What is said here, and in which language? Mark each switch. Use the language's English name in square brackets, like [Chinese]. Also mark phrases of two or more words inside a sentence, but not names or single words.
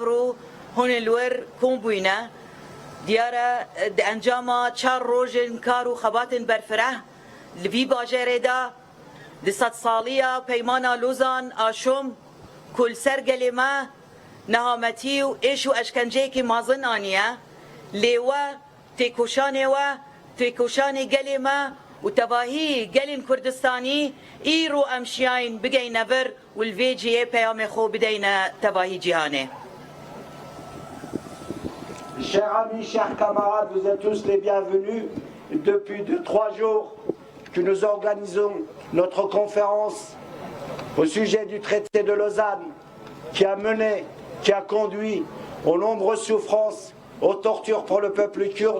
[Kurdish] ro hûn li wer kombûne diyara di encama çar rojên kar û xebatên berfireh li vî bajarê de di sedsaliya peymana Lozan a Şom ku li ser gelê me nehametî û êş û eşkenceyekî mezin aniye lê we têkoşanê we têkoşanê gelê me û tevahî gelên Kurdistanî îro em şiyayîn bigeyne vir û li vê cihê peyamê xwe bideyne tevahî cîhanê. [French] Chers amis, chers camarades, vous êtes tous les bienvenus. Depuis 2-3 jours que nous organisons notre conférence au sujet du traité de Lausanne qui a mené, qui a conduit aux nombreuses souffrances, aux tortures pour le peuple kurde.